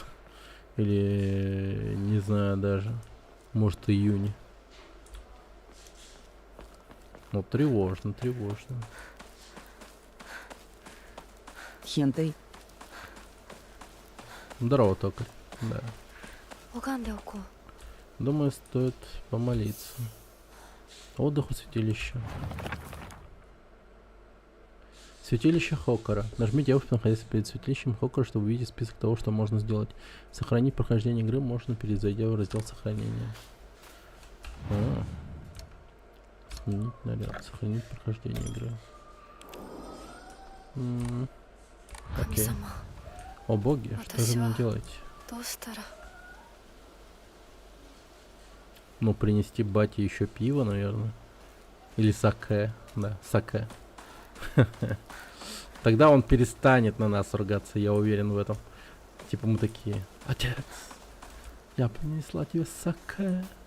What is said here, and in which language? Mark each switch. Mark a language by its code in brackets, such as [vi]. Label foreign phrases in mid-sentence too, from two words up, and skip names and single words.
[ru] Или не знаю даже. Может июня. Ну, тревожно. Хентай. Здорово, токарь. Да. [ja] 拝んでおこう。 [ru] Думаю, стоит помолиться. Отдых у святилища. Святилище Хоккара. Нажми девушку, находясь перед святилищем Хоккара, чтобы увидеть список того, что можно сделать. Сохранить прохождение игры можно, перезайдя в раздел сохранения. Сменить наряд. Сохранить прохождение игры. [ja] 神 [ru] Окей. [ja] 様、 [ru] О боги, что же мне делать? [ja] どうしたら。 [ru] Ну, принести бате еще пиво, наверное. Или саке. Да, саке. Тогда он перестанет на нас ругаться, я уверен в этом. Типа мы такие: отец, я принесла тебе саке.